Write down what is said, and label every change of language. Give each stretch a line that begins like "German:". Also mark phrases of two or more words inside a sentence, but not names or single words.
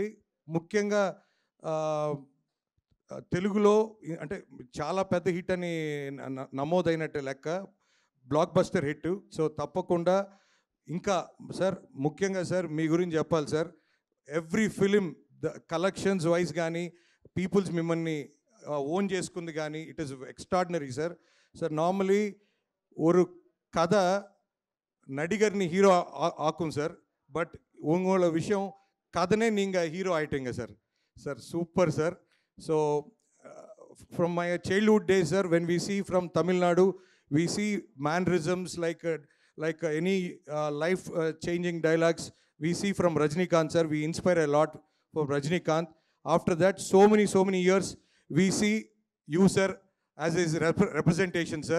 Telugu: ముఖ్యంగా తెలుగులో అంటే చాలా పెద్ద హిట్ అని నమోదైనట్టు లెక్క,
English: blockbuster hit.
Telugu: సో తప్పకుండా ఇంకా సార్ ముఖ్యంగా సార్ మీ గురించి చెప్పాలి సార్.
English: every film the collections wise కానీ పీపుల్స్
Telugu: మిమ్మల్ని ఓన్ చేసుకుంది కానీ
English: it is extraordinary sir. sir normally
Tamil: ஒரு கதை நடிகர்னு ஹீரோ ஆக்கும் சார், பட் உங்களோட விஷயம் கதனே நீங்கள் ஹீரோ ஆயிட்டீங்க சார். சார் சூப்பர் சார்.
English: so from my childhood days sir, when we see from Tamil Nadu, we see mannerisms like any life changing dialogues we see from Rajinikanth sir. We inspire a lot from Rajinikanth. After that so many years we see you sir as his representation sir.